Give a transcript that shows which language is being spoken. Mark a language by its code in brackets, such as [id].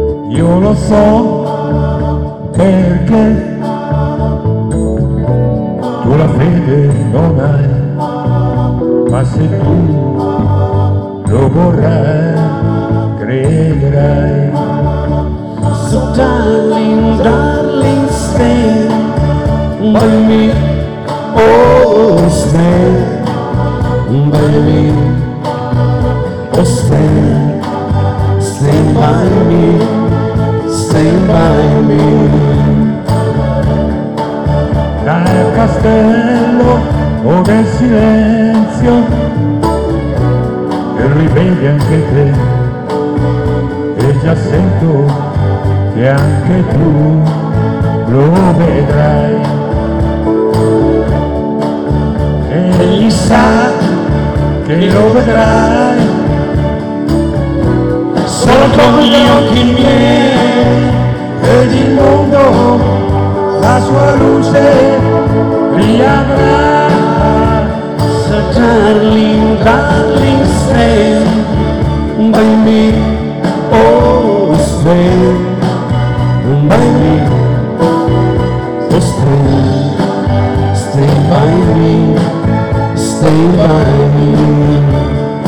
[it] Io lo so perché tu la fede non hai, ma se tu lo vorrai crederai. [en] So darling, darling, stay by me, oh stay by me, oh stay, stay by me, stay by me. [it] Dal castello o nel silenzio e rivedi anche te, e già sento che anche tu lo vedrai. Egli sa che lo vedrai solo con gli occhi miei, ed il mondo la sua luce riavrà. [en] So darling, darling, stay by me, oh stay by me, oh stay, stay by me, stay by me.